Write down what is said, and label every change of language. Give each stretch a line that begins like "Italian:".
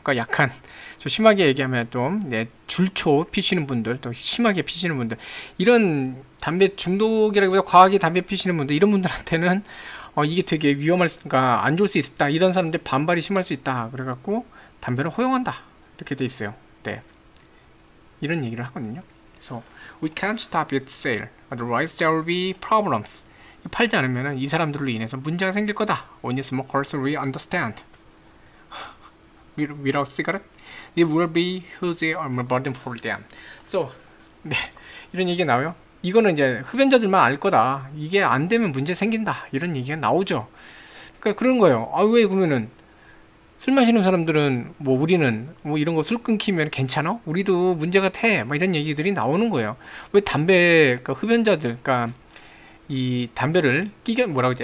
Korean: 그러니까 약간 좀 심하게 얘기하면 좀 줄초 피시는 분들, 또 심하게 피시는 분들, 이런 담배 중독이라기보다 과하게 담배 피시는 분들, 이런 분들한테는 이게 되게 위험할까, 안 좋을 수 있다. 이런 사람들 반발이 심할 수 있다. 그래갖고 담배를 허용한다. 이렇게 돼 있어요. 네, 이런 얘기를 하거든요.
English: 그래서 we can't stop its sale, otherwise there will be problems.
Korean: 팔지 않으면 이 사람들로 인해서 문제가 생길 거다.
English: Only smokers will understand. Without cigarette, it will be huge burden for them.
Korean: So, 네, 이런 얘기가 나와요. 이거는 이제 흡연자들만 알 거다. 이게 안 되면 문제 생긴다. 이런 얘기가 나오죠. 그러니까 그런 거예요. 아, 왜 그러면은 술 마시는 사람들은 뭐 우리는 뭐 이런 거 술 끊기면 괜찮아? 우리도 문제가 돼. 막 이런 얘기들이 나오는 거예요. 왜 담배, 그러니까 흡연자들, 그러니까 이 담배를 뭐라고 하지?